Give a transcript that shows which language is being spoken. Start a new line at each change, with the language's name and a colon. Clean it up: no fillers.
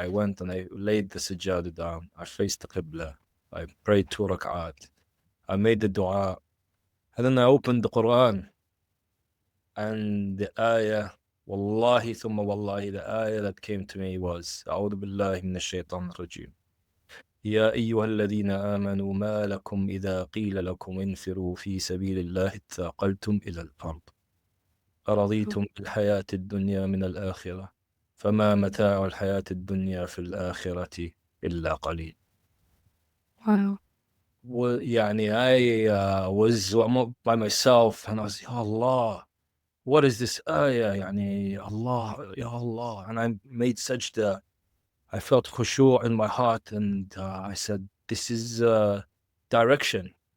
English: I went and I laid the sajjada down. I faced the qibla. I prayed 2 rak'at. I made the dua, and then I opened the Quran, and the ayah,
Arabic: wallahi thumma wallahi,
English: the ayah that came to me was,
Arabic: أعوذ بالله من الشيطان الرجيم. يا أيها الذين آمنوا ما لكم إذا قيل لكم انفروا في سبيل الله اثاقلتم إلى الأرض Oh, أرضيتم بالحياة الدنيا من الآخرة فما متاع الحياة الدنيا في الآخرة إلا قليل. wow. يعني
English: I was by myself, and I was, Ya Allah, what is this ayah?
Arabic: يعني
English: Allah, Ya Allah. And I made sajda. I felt khushu' in my heart, and I said, this is direction.